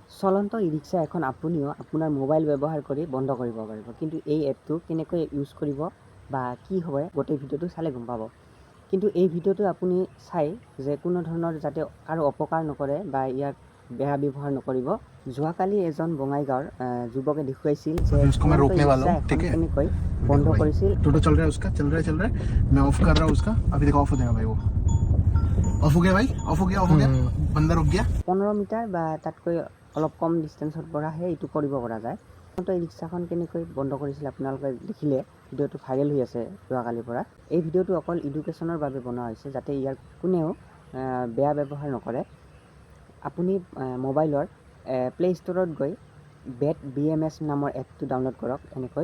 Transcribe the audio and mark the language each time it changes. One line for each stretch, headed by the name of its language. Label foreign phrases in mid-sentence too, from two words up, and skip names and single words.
Assamese: চলন্ত ই-ৰিক্সা এখন আপুনিও আপোনাৰ মোবাইল ব্যৱহাৰ কৰি বন্ধ কৰিব পাৰিব। কিন্তু এই এপটো কেনেকৈ ইউজ কৰিব বা কি হয় গোটেই ভিডিঅ'টো চালে গম পাব। কিন্তু এই ভিডিঅ'টো আপুনি চাই যে কোনো ধৰণৰ যাতে কাৰো অপকাৰ নকৰে বা ইয়াক বেয়া ব্যৱহাৰ নকৰিব। যোৱাকালি এজন বঙাইগাঁৱৰ যুৱকে দেখুৱাইছিল যে
Hindi: उसको मैं
Assamese: চলন্ত
Hindi: रोकने वाला
Assamese: ই-ৰিক্সা
Hindi: हूँ,
Assamese: এখন
Hindi: ठीक है।
Assamese: কেনেকৈ বন্ধ
Hindi: देखो भाई,
Assamese: কৰিছিল।
Hindi: टोटो चल रहा है उसका, चल रहा है मैं ऑफ कर रहा हूँ उसका। अभी देखो ऑफ हो जाएगा भाई, वो ऑफ हो गया भाई, ऑफ हो गया बंदा रुक गया।
Assamese: 15 মিটাৰ বা তাতকৈ অলপ কম ডিষ্টেঞ্চৰ পৰাহে এইটো কৰিব পৰা যায়। চলন্ত ই-ৰিক্সাখন কেনেকৈ বন্ধ কৰিছিল আপোনালোকে দেখিলে। ভিডিঅ'টো ভাইৰেল হৈ আছে যোৱাকালিৰ পৰা। এই ভিডিঅ'টো অকল এডুকেশ্যনৰ বাবে বনোৱা হৈছে যাতে ইয়াৰ কোনেও বেয়া ব্যৱহাৰ নকৰে। আপুনি মোবাইলৰ প্লে' ষ্ট'ৰত গৈ BET নামৰ এপটো ডাউনলোড কৰক এনেকৈ।